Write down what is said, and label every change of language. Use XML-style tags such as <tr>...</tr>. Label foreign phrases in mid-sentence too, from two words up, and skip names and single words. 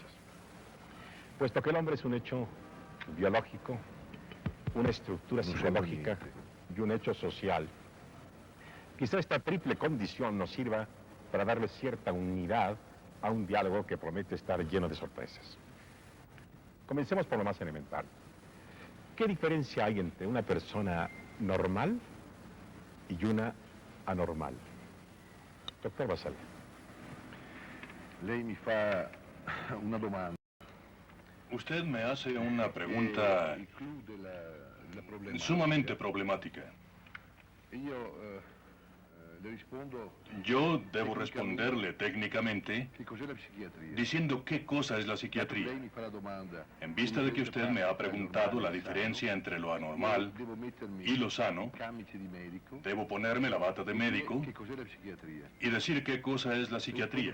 <es>Puesto que el hombre es un hecho biológico, una estructura psicológica y un hecho social, quizá esta triple condición nos sirva para darle cierta unidad a un diálogo que promete estar lleno de sorpresas. Comencemos por lo más elemental. ¿Qué diferencia hay entre una persona normal y una anormal?</es> <it>Dottor Basaglia. Lei mi fa una domanda.</it> <es>Usted me hace una pregunta sumamente problemática. Yo debo responderle técnicamente diciendo qué cosa es la psiquiatría. En vista de que usted me ha preguntado la diferencia entre lo anormal y lo sano, debo ponerme la bata de médico y decir qué cosa es la psiquiatría.</es>